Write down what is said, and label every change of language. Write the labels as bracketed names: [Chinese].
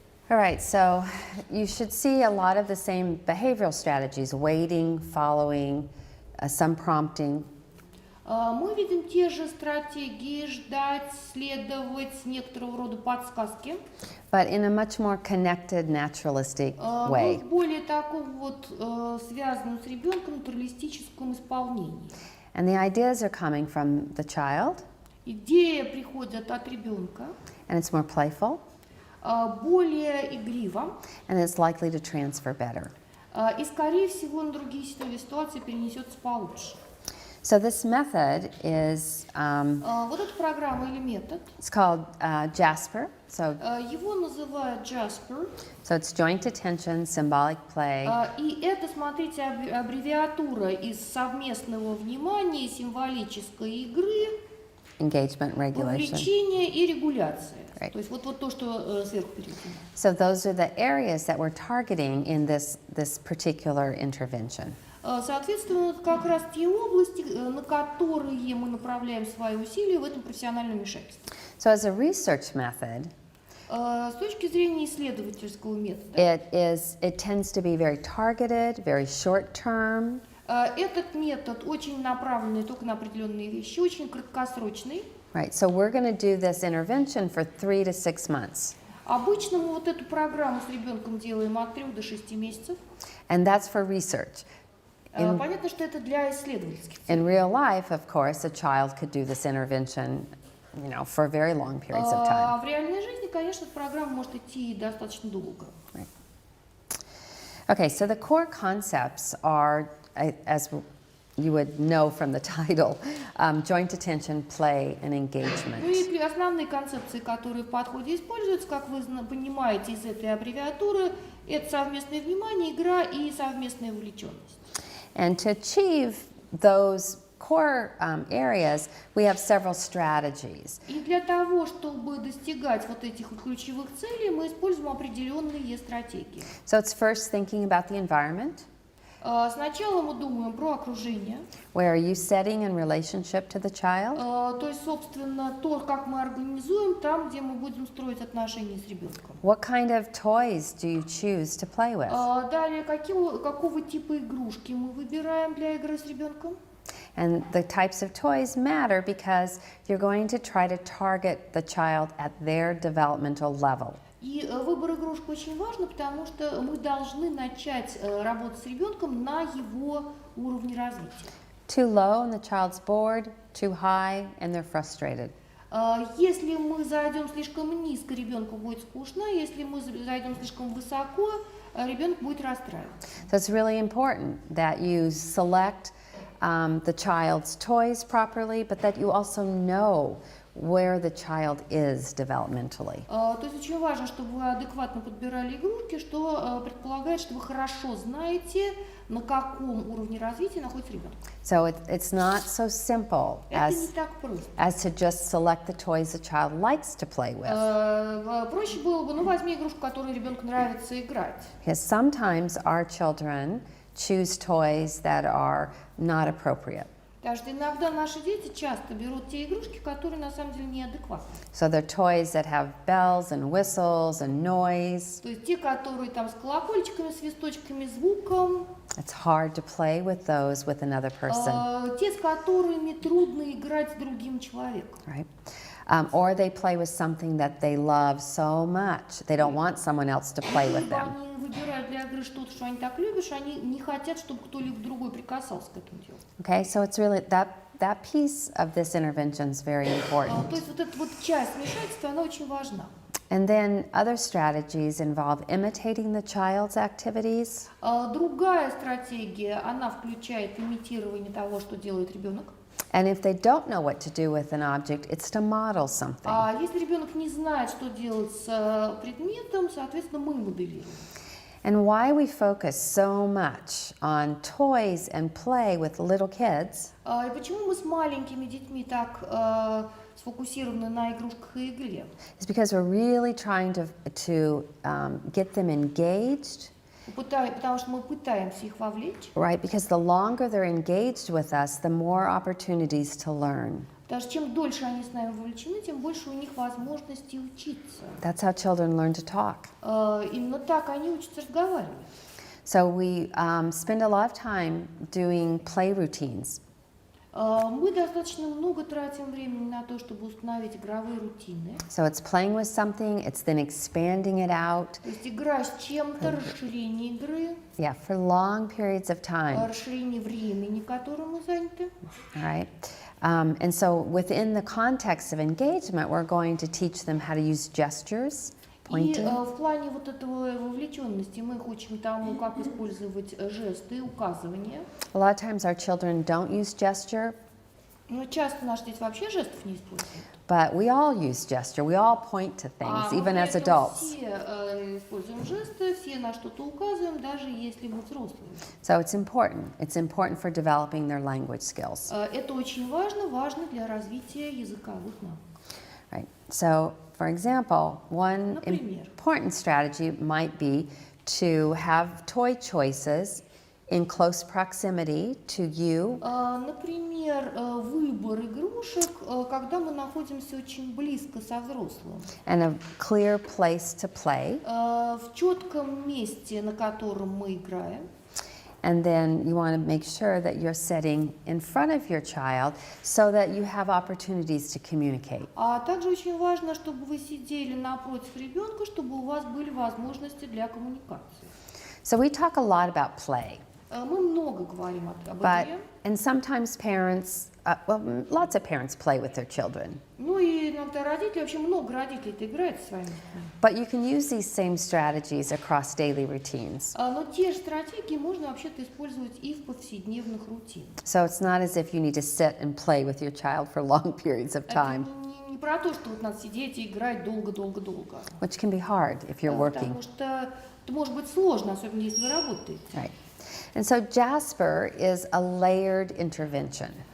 [English] All right, so you should see a lot of the same behavioral strategies, waiting, following, some prompting. [Russian] Мы видим те же стратегии: ждать, следовать, некоторого рода подсказки. [English] But in a much more connected, naturalistic way. [Russian] В более таком вот связанном с ребенком натуралистическом исполнении. [English] And the ideas are coming from the child. [Russian] Идеи приходят от ребенка. [English] And it's more playful. [Russian] Более игриво. [English] And it's likely to transfer better. [Russian] И, скорее всего, на другие ситуации перенесется получше. [English] So this method is, [Russian] Вот эта программа или метод. [English] it's called Jasper. So [Russian] Его называют Jasper. [English] it's joint attention, symbolic play. [Russian] И это, смотрите, аббревиатура из совместного внимания, символической игры, [English] Engagement regulation. [Russian] вовлечения и регуляции. [English] Right. [Russian] То есть вот то, что сверху переведено. [English] So those are the areas that we're targeting in this particular intervention. [Russian] Соответственно, это как раз те области, на которые мы направляем свои усилия в этом профессиональном вмешательстве. [English] So as a research method, [Russian] С точки зрения исследовательского метода, [English] it tends to be very targeted, very short term. [Russian] этот метод очень направленный только на определенные вещи, очень краткосрочный. [English] Right. So we're going to do this intervention for 3 to 6 months. [Russian] Обычно мы вот эту программу с ребенком делаем от 3 до 6 месяцев. [English] And that's for research. [Russian] Понятно, что это для исследовательских целей. [English] In real life, of course, a child could do this intervention, for very long periods of time. [Russian] В реальной жизни, конечно, эта программа может идти достаточно долго. [English] Right. Okay, so the core concepts are, as you would know from the title, joint attention, play, and engagement. [Russian] Ну и основные концепции, которые в подходе используются, как вы понимаете из этой аббревиатуры, это совместное внимание, игра и совместная вовлеченность. [English] And to achieve those core areas, we have several strategies. [Russian] И для того, чтобы достигать вот этих ключевых целей, мы используем определенные стратегии. [English] So it's first thinking about the environment. [Russian] Сначала мы думаем про окружение. [English] Where are you setting in relationship to the child? [Russian] То есть, собственно, то, как мы организуем там, где мы будем строить отношения с ребенком. [English] What kind of toys do you choose to play with? [Russian] Далее, какого типа игрушки мы выбираем для игры с ребенком? [English] And the types of toys matter because you're going to try to target the child at their developmental level. [Russian] И выбор игрушек очень важен, потому что мы должны начать работать с ребенком на его уровне развития. [English] Too low and the child's bored, too high and they're frustrated. [Russian] Если мы зайдем слишком низко, ребенку будет скучно. Если мы зайдем слишком высоко, ребенок будет расстраиваться. [English] So it's really important that you select the child's toys properly, but that you also know where the child is developmentally. [Russian] То есть очень важно, чтобы вы адекватно подбирали игрушки, что предполагает, что вы хорошо знаете, на каком уровне развития находится ребенок. [English] So it's not so simple [Russian] Это не так просто. [English] as to just select the toys the child likes to play with. [Russian] Проще было бы, ну возьми игрушку, которой ребенку нравится играть. [English] Because sometimes our children choose toys that are not appropriate. [Russian] Потому что иногда наши дети часто берут те игрушки, которые на самом деле неадекватны. [English] So they're toys that have bells and whistles and noise. [Russian] То есть те, которые там с колокольчиками, свисточками, звуком. [English] It's hard to play with those with another person. [Russian] Те, с которыми трудно играть с другим человеком. [English] Right? Or they play with something that they love so much. They don't want someone else to play with them. [Russian] Они выбирают для игры что-то, что они так любят, что они не хотят, чтобы кто-либо другой прикасался к этому делу. [English] Okay, so it's really that piece of this intervention is very important. [Russian] То есть вот эта вот часть вмешательства, она очень важна. [English] And then other strategies involve imitating the child's activities. [Russian] Другая стратегия, она включает имитирование того, что делает ребенок. [English] And if they don't know what to do with an object, it's to model something. [Russian] А если ребенок не знает, что делать с предметом, соответственно, мы моделируем. [English] And why we focus so much on toys and play with little kids [Russian] И почему мы с маленькими детьми так сфокусированы на игрушках и игре? [English] is because we're really trying to get them engaged. [Russian] Потому что мы пытаемся их вовлечь. [English] Right, because the longer they're engaged with us, the more opportunities to learn. [Russian] Потому что чем дольше они с нами вовлечены, тем больше у них возможностей учиться. [English] That's how children learn to talk. [Russian] Именно так они учатся разговаривать. [English] So we spend a lot of time doing play routines. [Russian] Мы достаточно много тратим времени на то, чтобы установить игровые рутины. [English] So it's playing with something, it's then expanding it out. [Russian] То есть игра с чем-то, расширение игры, [English] Yeah, for long periods of time. [Russian] расширение времени, которым мы заняты. [English] All right. And so within the context of engagement, we're going to teach them how to use gestures, [Russian] И [English] pointing. [Russian] в плане вот этого вовлеченности мы их учим тому, как использовать жесты, указывания. [English] A lot of times our children don't use gesture, [Russian] Но часто наши дети вообще жестов не используют. [English] but we all use gesture. We all point to things, [Russian] Мы [English] even [Russian] при [English] as [Russian] этом [English] adults. [Russian] все используем жесты, все на что-то указываем, даже если мы взрослые. [English] So it's important. It's important for developing their language skills. [Russian] Это очень важно, важно для развития языковых навыков. [English] Right. So, for example, one [Russian] Например. [English] important strategy might be to have toy choices in close proximity to you. [Russian] Например, выбор игрушек, когда мы находимся очень близко со взрослым. [English] And a clear place to play. [Russian] В четком месте, на котором мы играем. [English] And then you want to make sure that you're sitting in front of your child so that you have opportunities to communicate. [Russian] А также очень важно, чтобы вы сидели напротив ребенка, чтобы у вас были возможности для коммуникации. [English] So we talk a lot about play, [Russian] Мы много говорим об [English] but [Russian] игре. [English] and sometimes parents, lots of parents play with their children. [Russian] Ну и иногда родители, вообще много родителей-то играют со своими детьми. [English] But you can use these same strategies across daily routines. [Russian] Но те же стратегии можно вообще-то использовать и в повседневных рутинах. [English] So it's not as if you need to sit and play with your child for long periods of [Russian] Это [English] time, [Russian] не про то, что вот надо сидеть и играть долго-долго-долго. [English] which can be hard if you're working. [Russian] Потому что это может быть сложно, особенно если вы работаете. [English] Right. And so Jasper is a layered intervention.